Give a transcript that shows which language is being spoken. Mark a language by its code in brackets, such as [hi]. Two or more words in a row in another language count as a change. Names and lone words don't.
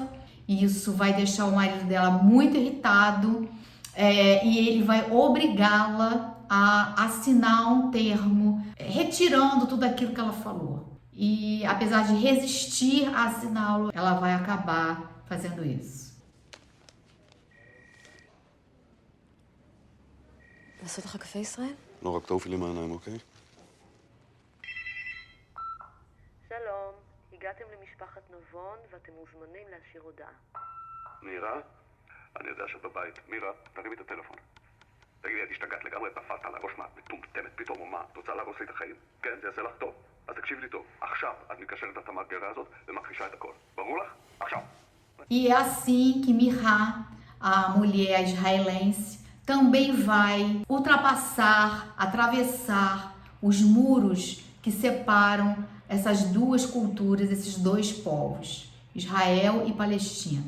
[pt] Isso vai deixar o marido dela muito irritado e ele vai obrigá-la a assinar um termo retirando tudo aquilo que ela falou. E apesar de resistir a assiná-lo, ela vai acabar fazendo isso. [he] לעשות לך קפה ישראל? לא, רק תעופי לי מהעיניים, אוקיי? שלום, הגעתם למשפחת נבון ואתם מוזמנים להשאיר הודעה. מירה? אני יודע שאת בבית. מירה, תרימי את הטלפון. תגידי, את השתגעת לגמרי, תפסת על הראש, מה, את מטומטמת פתאום או מה? את רוצה להרוס לי את החיים? כן, זה יעשה לך טוב. אז תקשיב לי טוב. עכשיו את מקשרת את המאגרה הזאת ומכחישה את הכל. ברור לך? עכשיו. [pt] E é assim que Mihra, a mulher israelense, também vai ultrapassar, atravessar os muros que separam essas duas culturas, esses dois povos, Israel e Palestina.